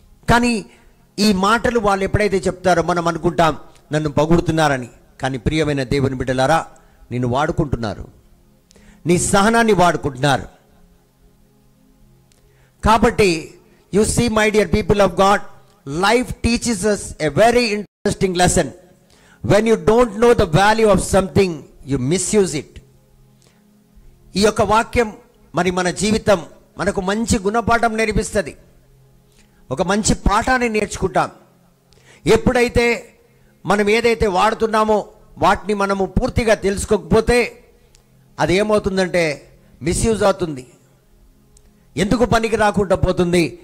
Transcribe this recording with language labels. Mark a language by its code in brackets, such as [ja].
[te] కానీ ఈ మాటలు వాళ్ళు ఎప్పుడైతే చెప్తారో మనం అనుకుంటాం నన్ను పొగుడుతున్నారని. కానీ ప్రియమైన దేవుని బిడ్డలారా, నిన్ను వాడుకుంటున్నారు, నీ సహనాన్ని వాడుకుంటున్నారు. [en] కాబట్టి you see my dear people of God, life teaches us a very interesting lesson. When you don't know the value of something, you misuse it. [te] ఈ యొక్క వాక్యం మరి మన జీవితం మనకు మంచి గుణపాఠం నేర్పిస్తుంది, ఒక మంచి పాఠాన్ని నేర్చుకుంటాం. ఎప్పుడైతే మనం ఏదైతే వాడుతున్నామో వాటిని మనము పూర్తిగా తెలుసుకోకపోతే అది ఏమవుతుందంటే మిస్యూజ్ అవుతుంది, ఎందుకు పనికి రాకుండా పోతుంది.